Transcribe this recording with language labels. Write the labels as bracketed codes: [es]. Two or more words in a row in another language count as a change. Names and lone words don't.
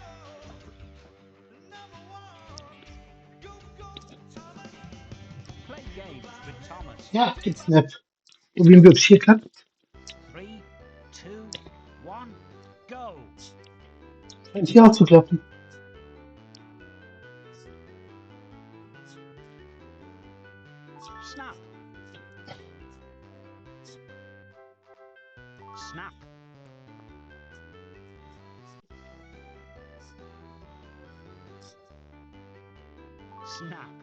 [en] Play games with Thomas. [de] Ja, gibt's Snap. Probieren wir, ob es hier klappt. 3, 2, 1, go! Scheint hier auch zu klappen. Snap. Snap. Snap.